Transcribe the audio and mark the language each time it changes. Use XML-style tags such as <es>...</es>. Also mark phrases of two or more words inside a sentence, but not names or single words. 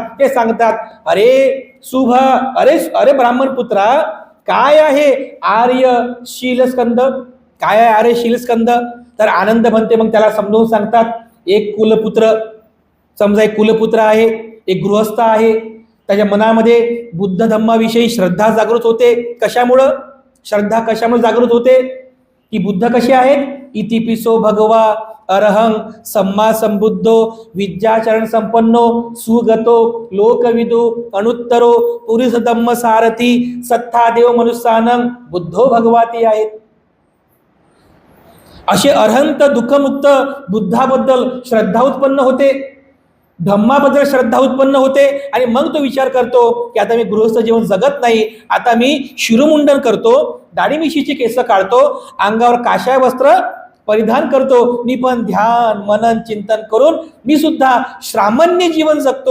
<mr>ते सांगतात अरे शुभ, अरे अरे ब्राह्मण पुत्रा, काय आहे आर्य शीलस्कंद, काय आहे आर्य शीलस्कंद. तर आनंद म्हणते मग त्याला समजावून सांगतात. एक कुलपुत्र, समजा एक कुलपुत्र आहे, एक गृहस्थ आहे, त्याच्या मनामध्ये बुद्ध धम्माविषयी श्रद्धा जागृत होते. कशामुळं श्रद्धा कशामुळे जागृत होते की बुद्ध कसे आहेत.</mr> <pi>इतिपिसो भगवा अरहं सम्मा संबुद्धो विद्याचरण संपन्नो सुगतो लोकविदो अनुत्तरो पुरुष धम्म सारथी सत्ता देव मनुष्यानं बुद्धो भगवाती आहेत.</pi> <mr>असे अरहंत दुःखमुक्त बुद्धाबद्दल श्रद्धा उत्पन्न होते, धम्माबद्दल श्रद्धा उत्पन्न होते. आणि मग तो विचार करतो की आता मी गृहस्थ जीवन जगत नाही, आता मी शिरोमुंडन करतो, दाढी मिशीची केस काढतो, अंगावर काशाय वस्त्र परिधान करतो, मी पण ध्यान मनन चिंतन करून मी सुद्धा श्रामण्य जीवन जगतो.</mr>